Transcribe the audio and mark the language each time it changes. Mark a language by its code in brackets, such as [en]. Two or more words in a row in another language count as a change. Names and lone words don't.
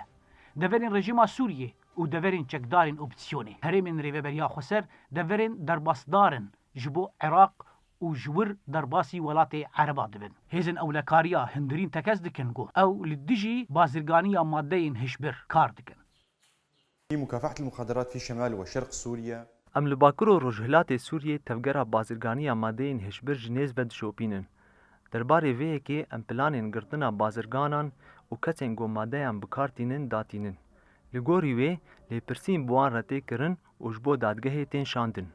[ku] Deverên rejîma Sûriyê û deverên çekdarên opsiyonê. Herêmên rêveberiya Xweser deverên derbasdarin ji bo Iraq û ji wir derbasî welatê Ereba dibin. Hêzên ewlekariya hindirîn tekez dikin got ew li dijî bazirganiya maddeyên hişbir kar dikin. [ar] مكافحة المخدرات في شمال وشرق سوريا. [ku] Em li Bakur û Rojhilatê Sûriyê tevgera bazirganiya madeyên hişbir ji nêz ve dişopînin. Derbarê vê yekê em planên girtina bazirganan û kesên got madeyan bikartînin datînin. Li gorî wê lêpirsîn bi wan re tê kirin û ji bo dadgehê tên şandin.